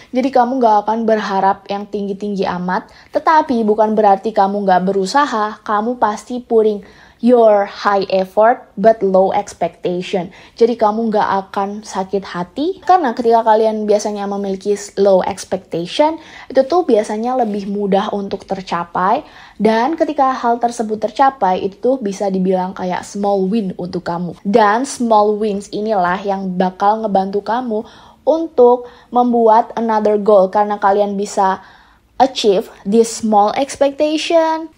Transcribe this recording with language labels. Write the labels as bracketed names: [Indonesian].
[Indonesian] Jadi kamu gak akan berharap yang tinggi-tinggi amat. Tetapi bukan berarti kamu gak berusaha. Kamu pasti [English] putting your high effort but low expectation. [Indonesian] Jadi kamu gak akan sakit hati karena ketika kalian biasanya memiliki [English] low expectation, [Indonesian] itu tuh biasanya lebih mudah untuk tercapai. Dan ketika hal tersebut tercapai, itu tuh bisa dibilang kayak [English] small win [Indonesian] untuk kamu. Dan [English] small wins [Indonesian] inilah yang bakal ngebantu kamu untuk membuat [English] another goal [Indonesian] karena kalian bisa [English] achieve this small expectation.